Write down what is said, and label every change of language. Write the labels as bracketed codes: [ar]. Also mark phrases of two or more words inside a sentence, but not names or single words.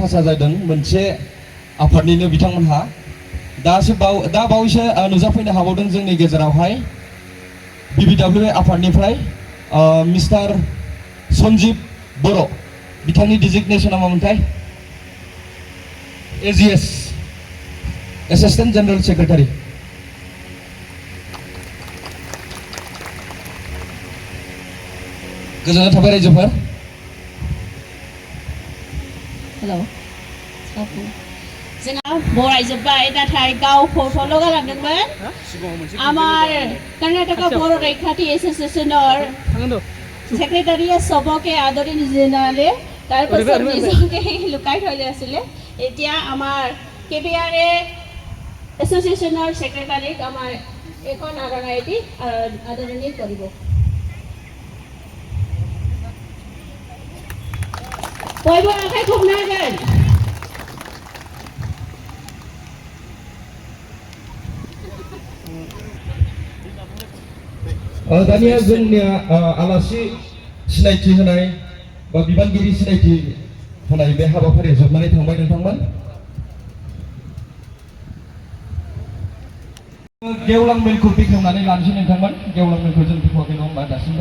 [brx] फासा जादों मोनसे आफादनिनो बिथांमोनहा दा बावैसो नुजाफैनो हाबावदों जोंनि गेजेरावहाय BBW आफादनिफ्राय मिस्टार सन्जीब बर' बिथांनि डिजिगनेसना मामोनथाय AGS [en] Assistant General Secretary [brx] गोजोननाय थाबाय रायजोफोर हेलौ जोंहा बरायजोब्बाय नाथाय गाव फट'ल' गालांदोंमोन आमार [as] कर्नाटका बर' रैखाथि एसोसिएशনৰ সেক্ৰেটাৰীয়ে সবকে আদৰি জনালে তাৰপিছত নিজকে লুকাই থৈ আছিলে এতিয়া আমাৰ KBRA এছ'চিয়েশ্যনৰ সেক্ৰেটাৰীক আমাৰ এখন আদৰণি দি আদৰণি কৰিব [brx] बयबो आखाइ खबनांगोन दानिया जोंनिया आलासि सिनायथि होनाय बा बिबानगिरि सिनायथि होनाय बे हाबाफारिया जोबनानै थांबाय नोंथांमोन गेवलां मेलखौ बेखेवनानै लानोसै नोंथांमोन गेवलां मेलखौ जों बेखेवाखै नङा होमबा दासिमबो